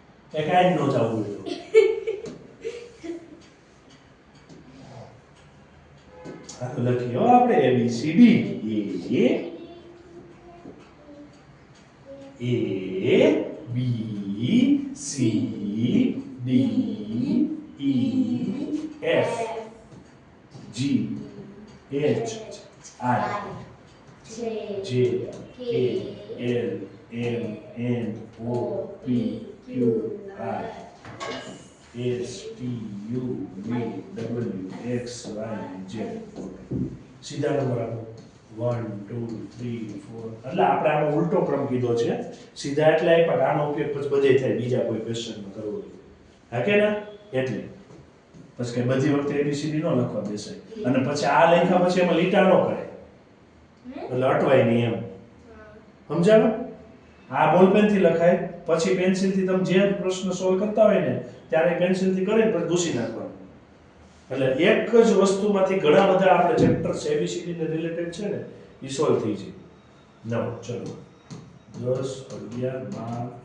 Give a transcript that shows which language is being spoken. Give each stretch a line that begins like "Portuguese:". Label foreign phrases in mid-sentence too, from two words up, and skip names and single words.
Gujarati: એ કાંઈ ન જવું હોય તો હાલો લખીએ હો આપણે ABCD
English: A B C D E F G H I J K L M N O P Q R S T U V W X Y Z
Gujarati: સીધા નંબર આપો 1 2 3 4 એટલે આપણે આનો ઉલટો ક્રમ કીધો છે સીધા એટલે પણ આનો ઉપયોગ પછી બધે થાય બીજા કોઈ ક્વેશ્ચનમાં કરવો હોય હા કે ના એટલે પછી કે બધી વખતે ABCD નો લખવા બેસાય અને પછી આ લખ્યા પછી એમાં લીટા ન કરે એટલે અટવાય નહીં એમ સમજાણું આ બોલપેન થી લખાય પછી પેન્સિલ થી તમે જે પ્રશ્ન સોલ્વ કરતા હોય ને ત્યારે પેન્સિલ થી કરીને પછી ઘૂસી નાખવાનું એટલે એક જ વસ્તુમાંથી ઘણા બધા આપણે ચેપ્ટર્સ ABCD ને રિલેટેડ છે ને એ સોલ્વ થઈ જાય નવ ચલો 10 11